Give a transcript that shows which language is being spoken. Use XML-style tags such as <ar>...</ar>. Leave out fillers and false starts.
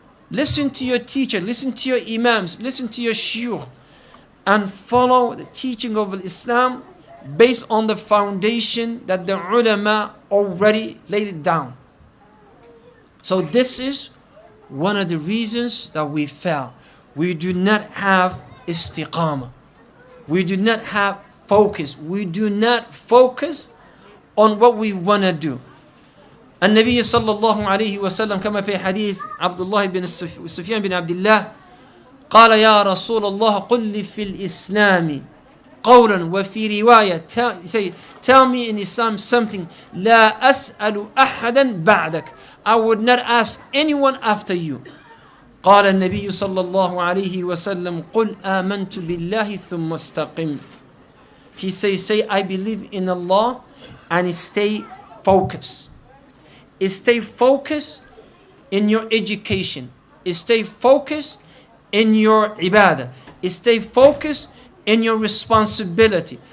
<en>Listen to your teacher, listen to your imams, listen to your shuyukh, and follow the teaching of Islam based on the foundation that the ulama already laid it down. So this is one of the reasons that we fail. We do not have istiqamah. We do not have focus. We do not focus on what we want to do.</en> <ar>النبي صلى الله عليه وسلم كما في حديث عبد الله بن سفيان بن عبد الله قال يا رسول الله قل لي في الإسلام قولا وفي رواية</ar> <en>tell me in Islam something</en> <ar>لا أسأل أحدا بعدك.</ar> <en>I would not ask anyone after you.</en> <ar>قال النبي صلى الله عليه وسلم قل آمنت بالله ثم استقم.</ar> <en>He say I believe in Allah and stay focused. Stay focused in your education. Stay focused in your ibadah. Stay focused in your responsibility.</en>